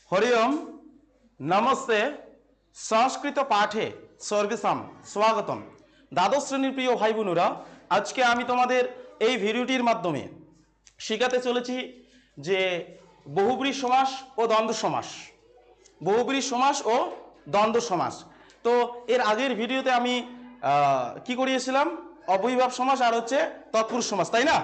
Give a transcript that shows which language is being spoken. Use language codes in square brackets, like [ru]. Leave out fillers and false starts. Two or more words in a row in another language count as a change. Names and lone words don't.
[sa] हरि ओम नमस्ते संस्कृत पाठे सर्वेषां स्वागतम। [bn] দ্বাদশ শ্রেণীর প্রিয় ভাই বোনেরা আজ কে আমি তোমাদের এই ভিডিওটির মাধ্যমে শেখাতে চলেছি যে বহুব্রী সমাস ও দ্বন্দ্ব সমাস, বহুব্রী সমাস ও দ্বন্দ্ব সমাস। তো এর আগের ভিডিওতে আমি কি করিয়েছিলাম, অবয়ভাব সমাস আর হচ্ছে তৎপুরুষ সমাস, তাই না?